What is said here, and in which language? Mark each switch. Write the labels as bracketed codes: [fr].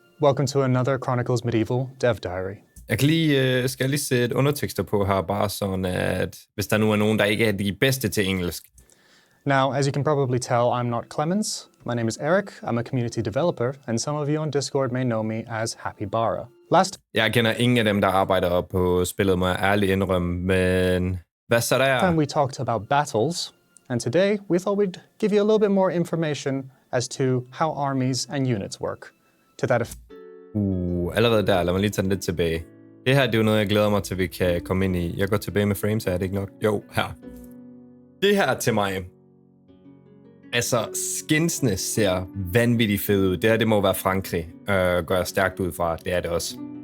[en] Welcome to another Chronicles Medieval Dev Diary. [da] Jeg kan skal lige sætte undertekster på her, bare sådan at hvis der nu er nogen, der ikke er de bedste til engelsk. [en] Now, as you can probably tell, I'm not Clemens. My name is Eric. I'm a community developer, and some of you on Discord may know me as Happy Bara. [da] Jeg kender ingen af dem, der arbejder på spillet, må jeg ærligt indrømme, men hvad så der? [en] Time we talked about battles, and today we thought we'd give you a little bit more information as to how armies and units work. To that effect. [da] Allerede der, lad mig lige tage den lidt tilbage. Det her, det er jo noget, jeg glæder mig til, vi kan komme ind i. Jeg går tilbage med frames, er det ikke nok? Jo, her. Det her til mig. Altså, skinsene ser vanvittigt fede ud. Det her, det må være Frankrig. Går jeg stærkt ud fra. Det er det også.